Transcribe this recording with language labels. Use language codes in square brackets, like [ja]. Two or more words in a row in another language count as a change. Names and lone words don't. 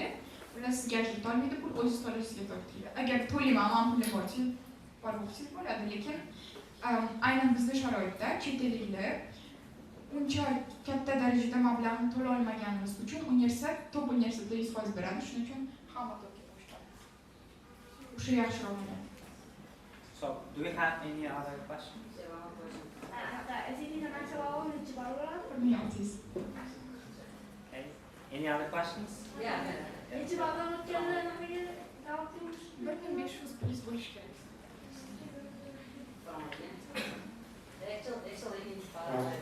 [uz] Ular sizga ajrata olmaydi, pul o'zingiz to'lashingizga to'g'ri keladi. Agar to'layman, pulim bor, bormoqchilik bo'ladi, lekin aynan bizning sharoitda chet elliklar uncha katta darajada mablag'ni to'la olmaganimiz uchun universitet top universitetda 100% beradi. Shuning uchun hamma topga qo'shadi. O'sha yaxshiroq bo'ladi. [en] So, do we have any other questions? Okay. Any other questions? Yeah. Actually inspired.